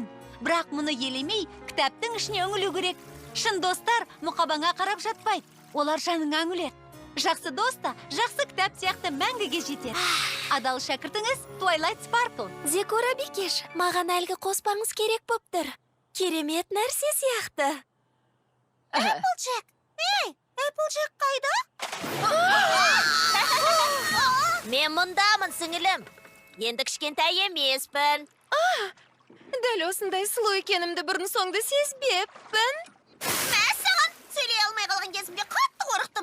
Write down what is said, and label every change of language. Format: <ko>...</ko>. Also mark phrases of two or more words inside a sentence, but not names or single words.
<kk>Бірақ мұны елемей, кітаптың ішіне үңілу керек. Шын достар мұқабаңа қарап жатпайды. Олар жаныңа үңіледі. Жақсы доста, жақсы кітап сияқты мәңгіге жетеді. Адал шәкіртіңіз Twilight Sparkle. Зекора бикеш, маған әлгі қоспаңыз керек боп тұр. Керемет нәрсе сияқты. Applejack. Ей, Applejack қайда? Мен мұндамын, сіңілім. Енді кішкентай емеспін. Дәл осындай сұлу екенімді бұрын соңды сезбеппін. Мен саған сөйлей алмай қалған кезімде қатты қорықтым.</kk>